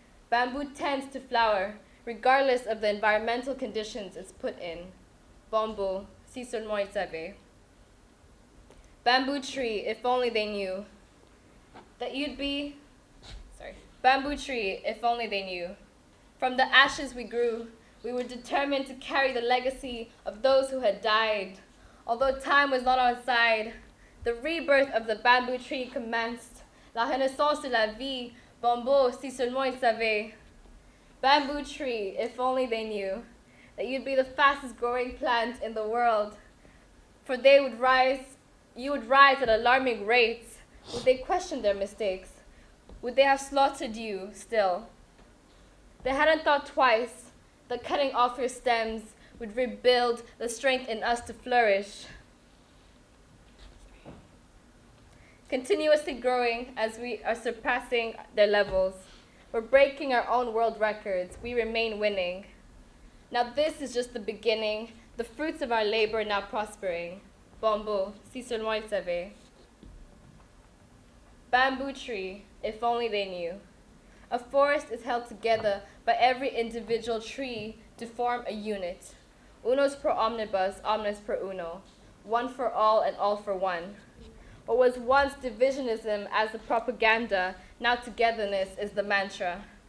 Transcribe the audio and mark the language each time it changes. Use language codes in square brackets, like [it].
[en] Bamboo tends to flower, regardless of the environmental conditions it's put in. [fr] Bamboo, si seulement ils savaient. [en] Bamboo tree, if only they knew that you'd be, Bamboo tree, if only they knew. From the ashes we grew, we were determined to carry the legacy of those who had died. Although time was not on our side, the rebirth of the bamboo tree commenced. [fr] La renaissance de la vie, bamboo, si seulement ils savaient. [en] Bamboo tree, if only they knew that you'd be the fastest growing plant in the world. For you would rise at alarming rates. Would they question their mistakes? Would they have slaughtered you still? They hadn't thought twice that cutting off your stems would rebuild the strength in us to flourish. Continuously growing as we are surpassing their levels. We're breaking our own world records. We remain winning. Now this is just the beginning. The fruits of our labor now prospering. [fr] Bamboo, si seulement ils savaient. [en] Bamboo tree, if only they knew. A forest is held together by every individual tree to form a unit. [la] Unos pro omnibus, omnes pro uno. [en] One for all and all for one. What was once divisionism as the propaganda, now togetherness is the mantra.